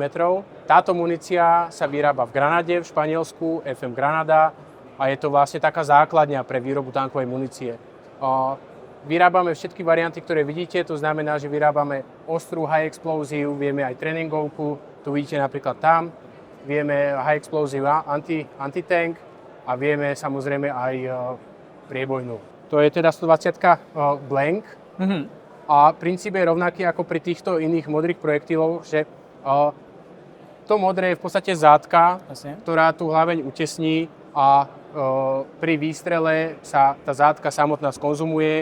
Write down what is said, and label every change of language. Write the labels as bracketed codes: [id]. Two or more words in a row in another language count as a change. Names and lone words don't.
[sk] Táto munícia sa vyrába v Granade v Španielsku, FM Granada, a je to vlastne taká základňa pre výrobu tankovej munície. Vyrábame všetky varianty, ktoré vidíte, to znamená, že vyrábame ostrú [en] high explosive, [sk] vieme aj tréningovku, tu vidíte napríklad tam, vieme [en] high explosive anti-tank, [sk] a vieme samozrejme aj priebojnú. To je teda 120 blank. A princíp je rovnaký ako pri týchto iných modrých projektilov, že to modré je v podstate zátka, ktorá tú hlaveň utesní a pri výstrele sa tá zátka samotná skonzumuje.